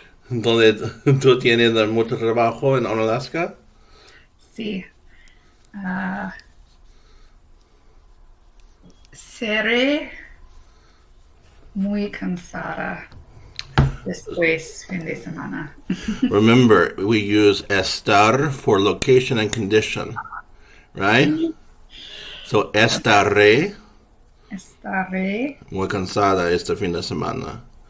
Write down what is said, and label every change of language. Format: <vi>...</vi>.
<es>¿Dónde tú tienes mucho trabajo en Alaska? Sí. Ah, seré muy cansada después fin de semana.</es> <en>Remember, we use estar for location and condition, right? So estaré</en> <es>Estaré. muy cansada este fin de semana.</es>